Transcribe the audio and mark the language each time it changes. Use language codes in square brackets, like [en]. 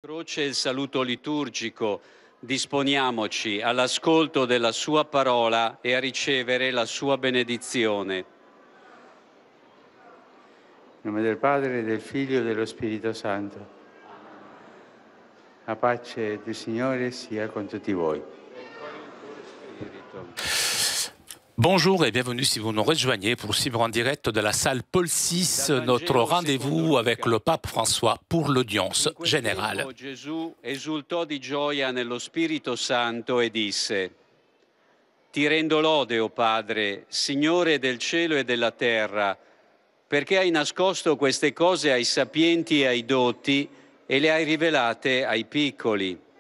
[it] Croce e il saluto liturgico, disponiamoci all'ascolto della sua parola e a ricevere la sua benedizione. In nome del Padre, del Figlio e dello Spirito Santo. La pace del Signore sia con tutti voi. [fr] Bonjour et bienvenue si vous nous rejoignez pour suivre en direct de la salle Paul VI notre rendez-vous avec le pape François pour l'audience générale. [it] Gesù esultò di gioia nello Spirito Santo e disse: Ti rendo lode, o Padre, Signore del cielo e della terra, perché hai nascosto queste cose ai sapienti e ai dotti e le hai rivelate ai piccoli.